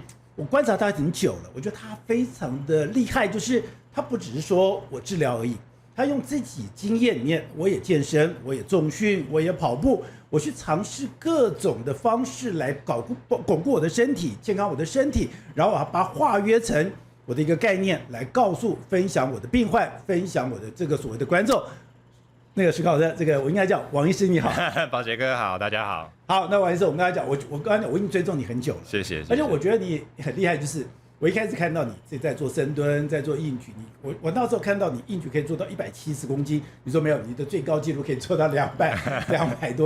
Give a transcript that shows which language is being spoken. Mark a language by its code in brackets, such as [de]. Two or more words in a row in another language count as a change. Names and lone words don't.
[zh] 我觀察他挺久了，我覺得他非常的厲害，就是他不只是說我治療而已，他用自己經驗裡面，我也健身，我也重訓，我也跑步，我去嘗試各種的方式來鞏固我的身體，健康我的身體，然後把它化約成我的一個概念，來告訴、分享我的病患，分享我的這個所謂的觀眾。那個史考特，這個我應該叫王醫師，你好。寶傑哥好，大家好。好，那王醫師，我们剛才講，我剛才講，我已經追蹤你很久了，謝謝。而且我覺得你很厲害，就是我一開始看到你在做深蹲，在做硬舉，我那時候看到你硬舉可以做到170公斤，你說沒有，你的最高紀錄可以做到200多。